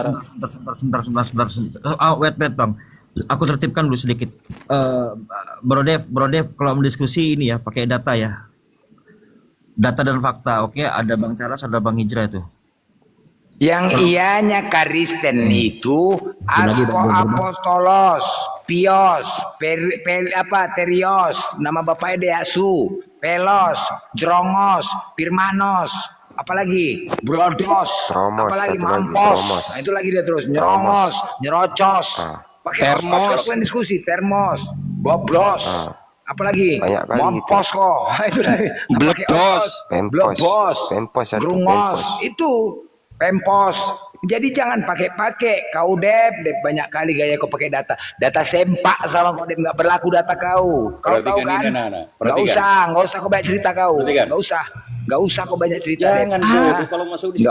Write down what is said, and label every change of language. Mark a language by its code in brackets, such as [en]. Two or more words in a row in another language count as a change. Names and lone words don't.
[id] sebentar. Wait, Bang. Aku tertibkan dulu sedikit. Bro Dev, kalau mendiskusi ini ya pakai data ya. Data dan fakta, oke? Ada Bang Charles, ada Bang Hijrah itu. Yang ianya Kristen itu lagi, Bang. apostolos, pios, terios, nama bapaknya Deasu, pelos, drongos, pirmanos, apalagi brodos, Tromos, apalagi satu lagi, mampos. tromos. Nah, itu lagi dia terus nyerongos, nyerocos. Ah. Pakai Termos. kalian diskusi, termos, boblos. Ah. Apalagi Banyak kali mampos kok. Itu lagi. Pakai Bledos. opos, Pempos. blebos, Pempos satu, grungos, pempos. itu pempos. Jadi jangan pakai kau Dep banyak kali gaya kau pakai data sempak sama kau Dep, nggak berlaku data kau tahu Perhatikan kan? ini, anak-anak. Nggak Perhatikan. usah kau banyak cerita kau, Perhatikan. nggak usah kau banyak cerita Dep. Jangan bodoh kalau masuk di